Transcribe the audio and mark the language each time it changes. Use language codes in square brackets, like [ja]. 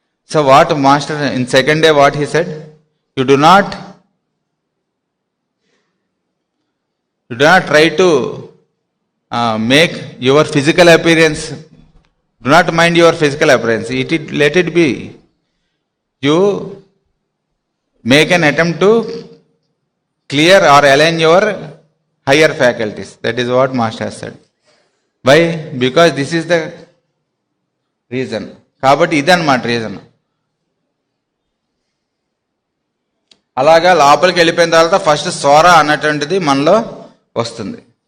[en] So what master in second day what he said, you do not try to make your physical appearance, do not mind your physical appearance, let it be. You make an attempt to clear or align your higher faculties. That is what master has said. Why? Because this is the reason. [te] కాబట్టి ఇదన్నమాట reason. అలాగా లోపలికి వెళ్ళిపోయిన తర్వాత first Sora అన్నటువంటిది మనలో వస్తుంది.